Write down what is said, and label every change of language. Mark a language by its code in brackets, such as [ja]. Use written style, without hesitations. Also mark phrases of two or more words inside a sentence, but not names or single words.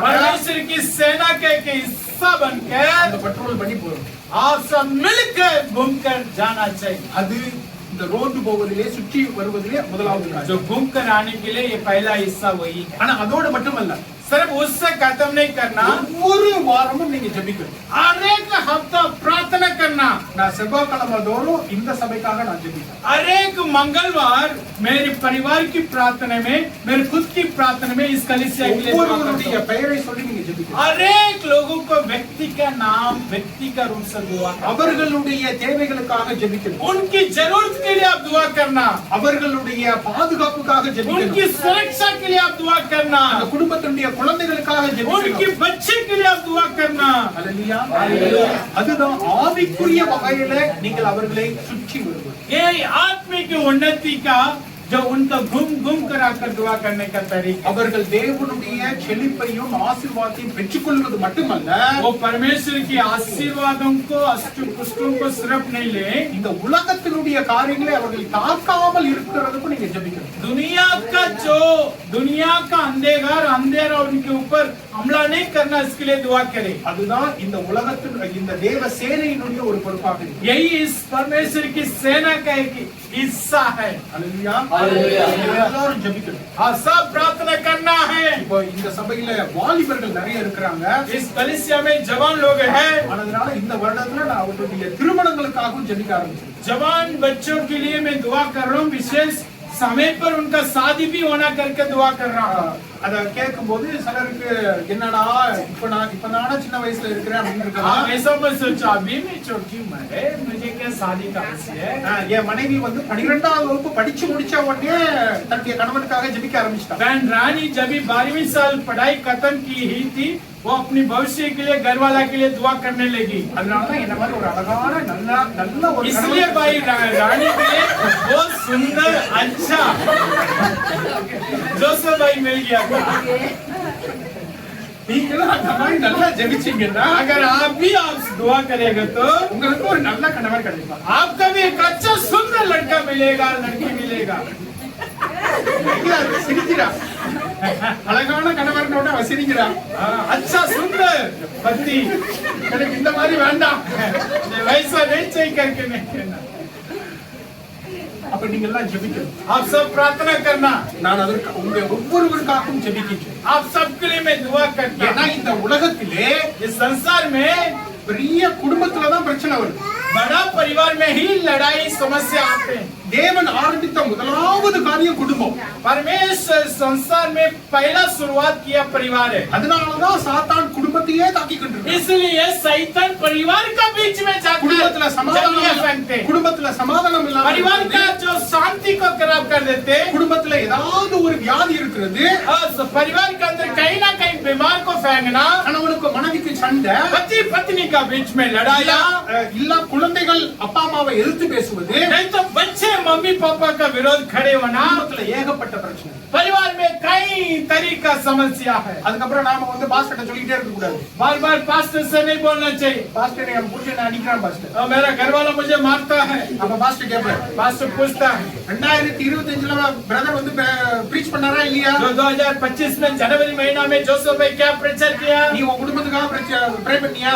[hi] परमेश्वर की सेना के हिस्सा बनकर [ta] அந்த பட்ரோல் பண்ணி போறோம். [hi] आप सब मिलकर घूमकर जाना चाहिए। [ta] அது இந்த ரோந்து போவதிலே சுற்றி வருவதிலே முதலாவது காரியம். [hi] जो घूम कर आने के लिए ये पहला हिस्सा वही है। [ta] ஆனா அதோடு மட்டுமல்ல, [hi] सिर्फ उससे खत्म नहीं करना, [ta] ஒவ்வொரு வாரமும் நீங்க ஜெபிக்கணும். [hi] हर एक हफ्ता प्रार्थना करना। [ta] நான் செவ்வாய்க்கிழமை தோறும் இந்த சபைக்காக நான் ஜெபிக்கிறேன். [hi] हर एक मंगलवार मेरे परिवार की प्रार्थना में, मेरे खुद की प्रार्थना में इस कलीसिया के लिए दुआ करता [ta] ஒவ்வொருவருடைய [hi] हूं। [ta] பெயரை சொல்லி நீங்க ஜெபிக்கணும். [hi] हर एक लोगों को व्यक्ति का नाम, व्यक्ति का रूप से दुआ करना। [ta] அவர்களுடைய தேவைகளுக்காக ஜெபிக்கணும். [hi] उनकी जरूरत के लिए आप दुआ करना, [ta] அவர்களுடைய பாதுகாப்புக்காக [hi] उनकी [ta] ஜெபிக்கணும். [hi] सुरक्षा के लिए आप दुआ करना, [ta] அந்த குடும்பத்தினுடைய குழந்தைகளுக்காக [hi] उनके [ta] ஜெபிக்கணும். [hi] बच्चे के लिए आप दुआ करना। [ta] அல்லேலூயா. அதுதான் ஆவிக்குரிய வகையில நீங்கள் அவர்களை சுற்றி வருவது. [hi] ये आत्मिक उन्नति का जो उनका घूम घूम कर आकर दुआ करने का तरीका, [ta] அவர்கள் தேவனுடைய செழிப்பையும் ஆசீர்வாதத்தையும் பெற்றுக்கொள்வது மட்டுமல்ல, [hi] वो परमेश्वर की आशीर्वादों को, अष्टपुष्टों को सिर्फ नहीं ले, [ta] இந்த உலகத்தினுடைய காரியங்களை அவர்கள் தாக்காமல் இருக்கிறதுக்கும் நீங்க ஜெபிக்கணும். [hi] दुनिया का अंधेरा उनके ऊपर हमला नहीं करना, इसके लिए दुआ करे। [ta] அதுதான் இந்த உலகத்தின் இந்த தேவ சேனையினுடைய ஒரு பொறுப்பாக இருக்கு. [hi] यही इस परमेश्वर की सेना का एक हिस्सा है। [ta] அல்லேலூயா. அல்லேலூயா. எல்லாரும் ஜெபிக்கணும். [hi] हाँ, सब प्रार्थना करना है। [ta] இப்போ இந்த சபையில வாலிபர்கள் நிறைய இருக்கிறாங்க. [hi] इस कलीसिया में जवान लोग हैं। [ta] அதனால இந்த வருடத்துல நான் அவர்களுடைய திருமணங்களுக்காகவும் ஜெபிக்க ஆரம்பிச்சேன். [hi] जवान बच्चों के लिए मैं दुआ कर रहा हूँ, विशेष समय पर उनका शादी भी होना करके दुआ कर रहा हूँ। [ta] அத கேட்கும்போது சிலருக்கு என்னடா இப்ப நானா சின்ன வயசுல இருக்கிறேன் அப்படின்னு हाँ, இருக்கலாம். [hi] ऐसा मत सोचो, अभी मैं छोटी उम्र है, मुझे क्या शादी का आशय है। [ta] என் மனைவி வந்து 12ஆம் வகுப்பு படிச்சு முடிச்ச உடனே தன்னுடைய கணவனுக்காக ஜெபிக்க ஆரம்பிச்சிட்டாங்க. [hi] बहन रानी जब भी 12वीं साल पढ़ाई खत्म की ही थी, वो अपनी भविष्य के लिए, घर वाला के लिए दुआ करने लगी। [ta] அதனாலதான் என்ன மாதிரி ஒரு அழகான நல்ல ஒரு [hi] इसलिए भाई रानी के लिए बहुत सुंदर, अच्छा जोसेफ भाई मिल गया था। [ta] நீங்களும் அந்த மாதிரி நல்லா ஜெபிச்சீங்கன்னா [hi] अगर आप भी आप दुआ करेंगे तो [ta] உங்களுக்கு ஒரு நல்ல கணவர் கிடைப்பார். [hi] आपका भी एक अच्छा सुंदर लड़का मिलेगा, लड़की मिलेगा। [ta] சிரிக்கிறா, அழகான கணவர்னோட அவ சிரிக்கிறா. [hi] अच्छा सुंदर पति, [ta] எனக்கு இந்த மாதிரி வேண்டாம். [hi] वैसा नहीं चाहिए करके नहीं कहना। [ta] அப்ப நீங்க எல்லாம் ஜெபிக்கணும். [hi] आप सब प्रार्थना करना, [ta] நான் அதற்கு உங்க ஒவ்வொருவருக்காகவும் ஜெபிக்கிறேன். [hi] आप सबके लिए मैं दुआ करता [ta] ஏன்னா [hi] हूं। [ta] இந்த உலகத்திலே [hi] इस संसार में [ta] பெரிய குடும்பத்துலதான் பிரச்சனை வருது. [hi] बड़ा परिवार में ही लड़ाई समस्या आते हैं। [ta] தேவன் ஆரம்பித்த முதலாவது காரியம் குடும்பம். [hi] परमेश्वर संसार में पहला शुरुआत किया परिवार है। [ta] அதனாலதான் சாத்தான் குடும்பத்தையே தாக்கிக் கொண்டிருக்கான். [hi] इसलिए शैतान परिवार का बीच में जाकर [ta] குடும்பத்துல [hi] जंगलियां [ta] சமாதானம் [hi] फेंकते हैं। [ta] குடும்பத்துல சமாதானம் இல்லாம [hi] परिवार का [ta] இருக்கிறது. [hi] जो शांति को खराब कर देते हैं। [ta] குடும்பத்துல ஏதாவது ஒரு வியாதி இருக்கிறது. [hi] और परिवार के अंदर कहीं ना कहीं बीमार को फेंकना, [ta] கணவனுக்கு மனைவிக்கு சண்டை, [hi] पति पत्नी का बीच में लड़ाई, [ta] இல்ல குழந்தைகள் அப்பா அம்மாவை எதிர்த்து பேசுவது, [hi] नहीं तो बच्चे मम्मी पापा का विरोध खड़े होना। [ta] குடும்பத்துல ஏகப்பட்ட பிரச்சனை. [hi] परिवार में कई तरीका समस्या है। [ta] அதுக்கப்புறம் நாம வந்து பாஸ்டர்ட்ட சொல்லிட்டே இருக்க கூடாது. [hi] बार बार पास्टर से नहीं बोलना चाहिए, [ta] பாஸ்டர் என் புருஷனை அடிக்கிறான் பாஸ்டர். [hi] और मेरा घर वाला मुझे मारता है। [ta] அப்ப பாஸ்டர் கேட்பாரு, [hi] पास्टर पूछता है [ta] 2025ல பிரதர் வந்து ப்ரீச் பண்ணாரா இல்லையா? [hi] जो 2025 में जनवरी महीना में जोसेफ भाई क्या प्रचार किया? [ta] நீ உன் குடும்பத்துக்காக ப்ரே பண்ணியா?